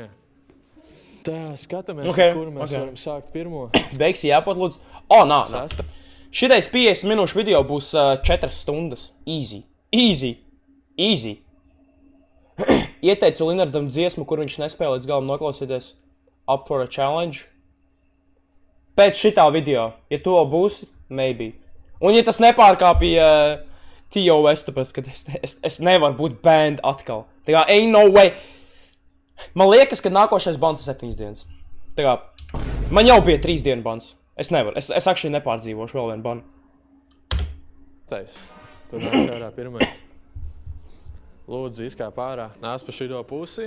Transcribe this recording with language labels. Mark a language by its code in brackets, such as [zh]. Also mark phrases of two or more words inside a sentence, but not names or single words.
[lv] Tā, skatāmies, kur mēs varam sākt pirmo. Beigsi jāpot, lūdzu. Nā. Šitais 50 minūšu video būs 4 stundas. Easy. Ieteicu Linardam dziesmu, kur viņš nespēja līdz galam noklausīties. [en] Up for a challenge. [lv] Pēc šitā video, ja to būsi, maybe. Un ja tas nepārkāpja TOS, tāpēc, ka es nevaru būt banned atkal. Tā kā, [en] ain't no way. [lv] Man liekas, ka nākošais bans ir 7 dienas. Tā kā, man jau bija 3 dienu bans. Es nevaru. Es actually nepārdzīvošu vēl vienu banu. Tais. Tur nāc ārā pirmais. Lūdzu, izkāp ārā. Nāc pa šito pusi.